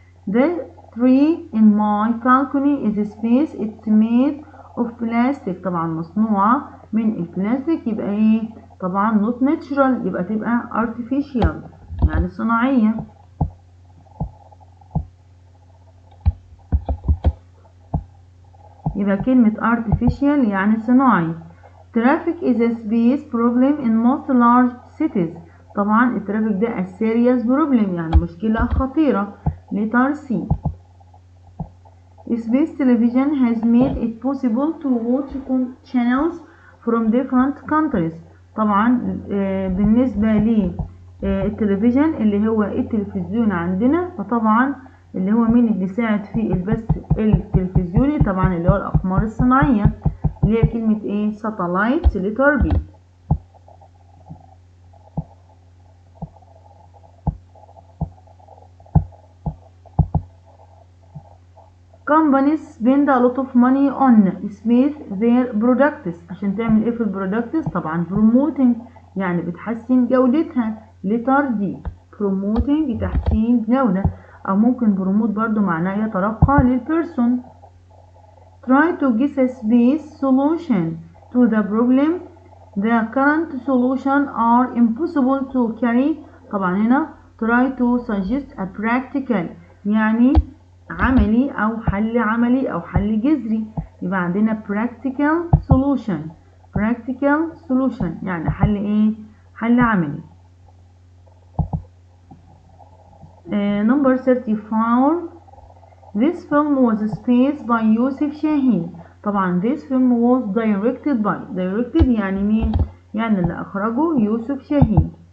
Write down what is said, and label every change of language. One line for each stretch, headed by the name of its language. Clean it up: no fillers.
English: The tree in my balcony is space. It's made of plastic.
Arabic: طبعا مصنوعة من البلاستيك. يبقى ايه؟ طبعا
English: not natural
Arabic: يبقى تبقى artificial يعني صناعية. يبقى كلمة artificial يعني صناعي.
English: Traffic is a space problem in most large cities.
Arabic: طبعا الترافيك ده
English: a serious problem
Arabic: يعني مشكلة خطيرة.
English: letter C. Space television has made it possible to watch channels from different countries.
Arabic: طبعا بالنسبة للتلفزيون اللي هو التلفزيون عندنا فطبعا اللي هو مين اللي ساعد في البث التلفزيوني؟ طبعا اللي هو الأقمار الصناعية اللي هي كلمة ايه؟ satellite.
English: letter B. companies spend a lot of money on space their products.
Arabic: عشان تعمل ايه في البرودكتس؟ طبعا promoting يعني بتحسن جودتها.
English: letter D.
Arabic: promoting تحسين جودة او ممكن promote برضو معناه يترقى للبيرسون.
English: try to guess a space solution to the problem. the current solution are impossible to carry.
Arabic: طبعا هنا
English: try to suggest a practical
Arabic: يعني عملي أو حل عملي أو حل جذري. يبقى عندنا
English: practical solution. practical solution
Arabic: يعني حل إيه؟ حل عملي.
English: number 34. This film was spaced by Youssef Chahine.
Arabic: طبعا
English: this film was directed
Arabic: يعني مين؟ يعني اللي أخرجه يوسف شاهين.